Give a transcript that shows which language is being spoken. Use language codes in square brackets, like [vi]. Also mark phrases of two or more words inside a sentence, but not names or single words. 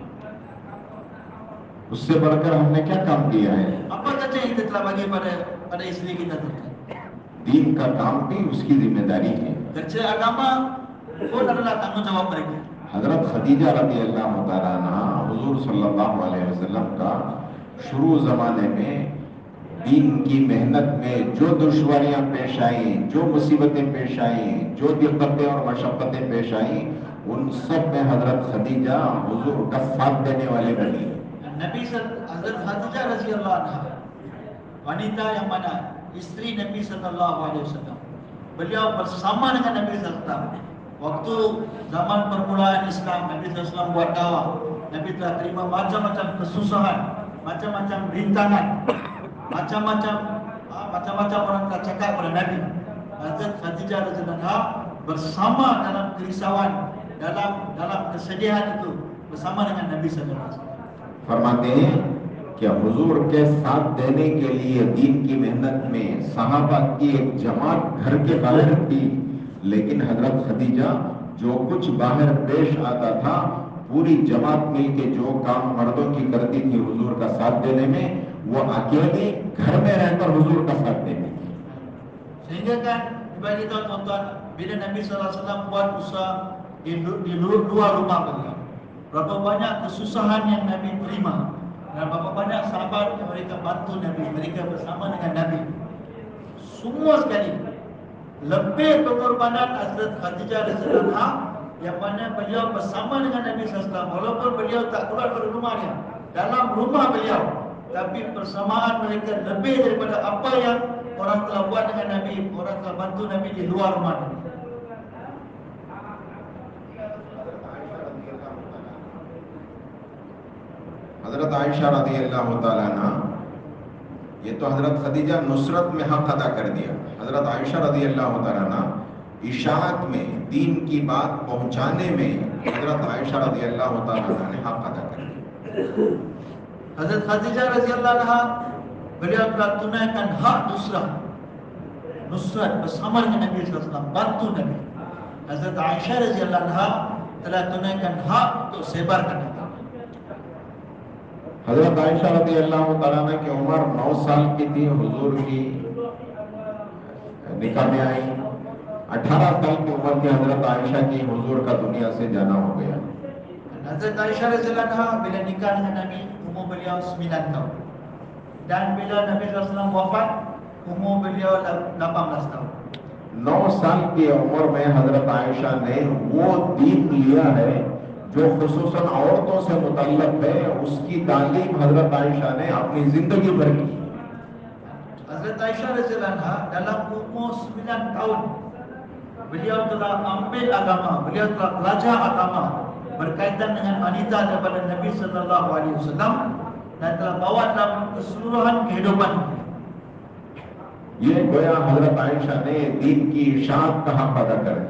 [hi] उससे बढ़कर हमने क्या काम दिया है? [ms] Apa kerja yang kita telah bagi pada isteri kita tu? [hi] दीन का काम भी उसकी जिम्मेदारी है। [ms] Kerja agama pun adalah tanggungjawab mereka. [hi] हजरत खदीजा [ar] رضي الله تعالى عنها [hi] हुजूर [ar] صلى الله عليه وسلم [hi] का शुरू जमाने में दीन की मेहनत में जो दुश्वारियां पेश आई, जो मुसीबतें पेश आई, जो दिक्कतें और मशक्क़तें पेश आई, उन सब में हजरत खदीजा हुजूर का साथ देने वाले बनी। [ms] Hazrat Khadijah [ar] رضي الله عنها, [ms] wanita yang mana isteri Nabi [ar] صلى الله عليه وسلم. [ms] Beliau bersama dengan Nabi [ar] صلى الله عليه وسلم. [ms] Waktu zaman permulaan Islam, Nabi [ar] صلى الله عليه وسلم [ms] buat dakwah. Nabi telah terima macam-macam kesusahan, macam-macam rintangan, macam-macam orang telah cakap pada Nabi. Hazrat Khadijah [ar] رضي الله عنها [ms] bersama dalam kerisauan, dalam kesedihan itu bersama dengan Nabi [ar] صلى الله عليه وسلم. [hi] फरमाते हैं कि हुजूर के साथ देने के लिए दीन की मेहनत में सहाबा की एक जमात घर के बाहर थी, लेकिन हजरत खदीजा जो कुछ बाहर पेश आता था, पूरी जमात मिलके जो काम मर्दों की करती थी हुजूर का साथ देने में, वो अकेली घर में रहकर हुजूर का साथ देती थी। [ms] Sehingga kan bagi tahu tuan-tuan, bila Nabi [ar] صلى الله عليه وسلم [ms] buat usaha di luar rumah beliau, berapa banyak kesusahan yang Nabi terima, dan berapa banyak sahabat yang mereka bantu Nabi, mereka bersama dengan Nabi. Semua sekali lebih pengorbanan Hazrat Khadijah [ar] رضي الله عنها, [ms] yang mana beliau bersama dengan Nabi [ar] صلى الله عليه وسلم, [ms] walaupun beliau tak keluar dari rumahnya, dalam rumah beliau, tapi persamaan mereka lebih daripada apa yang orang telah buat dengan Nabi, orang telah bantu Nabi di luar rumah Nabi. [hi] हजरत आयशा [ar] رضي الله تعالى عنها, [hi] ये तो हजरत खदीजा नुसरत में हक अदा कर दिया। हजरत आयशा [ar] رضي الله تعالى عنها [hi] इशाअत में, दीन की बात पहुंचाने में हजरत आयशा [ar] رضي الله تعالى عنها [hi] ने हक अदा कर दिया। [ms] Hazrat Khadijah [ar] رضي الله عنها, [ms] beliau telah tunaikan hak nusrat bersama dengan Nabi [ar] صلى الله عليه وسلم, [ms] bantu Nabi. Hazrat Aisyah [ar] رضي الله عنها [ms] telah tunaikan hak untuk sebarkan Nabi. [hi] हजरत आयशा [ar] رضي الله تعالى عنها [hi] की उम्र 9 साल की थी, हुजूर की निकाह में आई। 18 साल की उम्र की हजरत आयशा की हुजूर का दुनिया से जाना हो गया। [ms] Hazrat Aisyah [ar] رضي الله عنها [ms] bila nikah dengan Nabi, umur beliau 9 tahun. Dan bila Nabi [ar] صلى الله عليه وسلم [ms] wafat, umur beliau 18 tahun. [hi] 9 साल की उम्र में हजरत आयशा ने वो दीन लिया है जो खुसूसन औरतों से मुतल्लक है, उसकी तालीम हजरत आयशा ने अपनी जिंदगी भर की। [ms] Hazrat Aisyah [ar] رضي الله عنها [ms] dalam umur 9 tahun beliau telah ambil agama, beliau telah belajar agama berkaitan dengan wanita daripada Nabi [ar] صلى الله عليه وسلم [ms] dan telah bawa dalam keseluruhan kehidupan. [hi] ये गोया हजरत आयशा ने दीन की इशाअत का हक अदा कर दिया।